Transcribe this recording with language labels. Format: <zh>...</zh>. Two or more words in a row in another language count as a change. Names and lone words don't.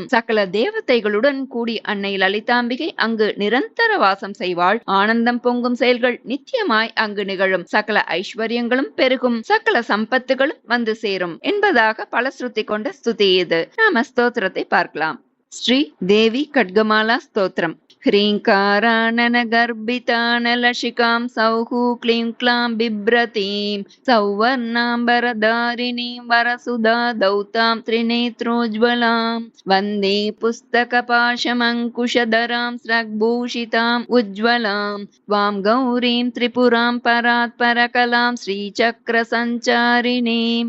<ta>சகல தேவதைகளுடன் கூடி அன்னை லலிதாம்பிகை அங்கு நிரந்தர வாசம் செய்வாள். ஆனந்தம் பொங்கும் செயல்கள் நித்தியமாய் அங்கு நிகழும். சகல ஐஸ்வர்யங்களும் பெருகும், சகல சம்பத்துகளும் வந்து சேரும் என்பதாக பலஸ்ருதி கொண்ட ஸ்துதி இது. நாம ஸ்தோத்திரத்தை பார்க்கலாம். ஸ்ரீ தேவி கட்கமாலா ஸ்தோத்திரம்.</ta> <sa>ह्रीङ्कारानन गर्भितानलशिकां सौः क्लीं क्लां बिभ्रतीं सौवर्णाम्बरधारिणीं वरसुधा दौतां त्रिनेत्रोज्ज्वलां वन्दे पुस्तकपाशमङ्कुशधरां स्रग्भूषिताम् उज्ज्वलां त्वां गौरीं त्रिपुरां परात्परकलां श्रीचक्रसञ्चारिणीम्</sa>